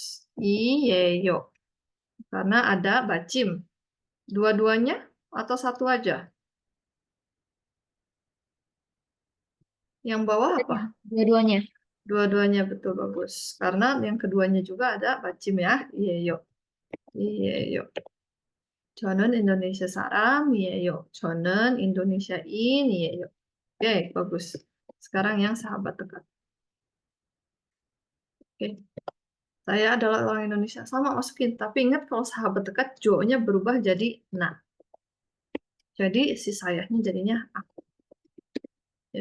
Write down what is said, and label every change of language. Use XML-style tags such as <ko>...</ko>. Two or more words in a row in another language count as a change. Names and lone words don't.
<id>Iyeyo. Karena ada bacim. Dua-duanya atau satu aja? Yang bawah apa? Dua-duanya. Dua-duanya, betul, bagus. Karena yang keduanya juga ada bacim ya.</id> <ko>이에요. 이에요. 저는 Indonesia 사람이에요. 저는 Indonesia인이에요.</ko> <id>Oke, bagus. Sekarang yang sahabat dekat. Oke. Saya adalah orang Indonesia. Sama masukin. Tapi ingat kalau sahabat dekat, jo-nya berubah jadi na. Jadi si sayanya jadinya aku. Ya.</id>